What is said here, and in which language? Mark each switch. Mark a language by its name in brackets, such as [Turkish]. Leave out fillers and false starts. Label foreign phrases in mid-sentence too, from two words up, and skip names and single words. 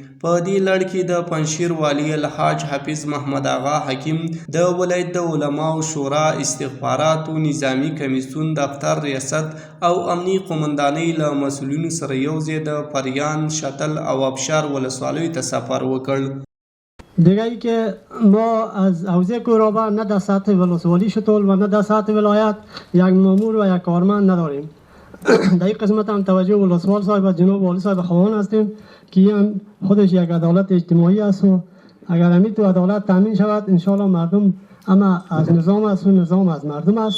[Pashto] په دې لړ کې د پنجشیر والي الحاج حافظ محمد آغا حکیم، د ولایت د علماو شورا، استخباراتو، نظامي کمیسیون دفتر ریاست او امني قومندانۍ له مسؤلینو سره یوځای د پریان، شتل او ابشار ولسوالیو ته سفر وکړ. [Persian] دیگه ای که ما از حوزه کورابه نه در سطح ولسوالی شتول و نه در سطح ولایت یک مامور و یک کارمند نداریم. در این قسمت هم توجه ولسوال صاحب و جناب والی صاحب خواهان هستیم که هم خودش یک عدالت اجتماعی است و اگر همین تو عدالت تامین شود انشاءالله مردم اما از نظام است و نظام از مردم است.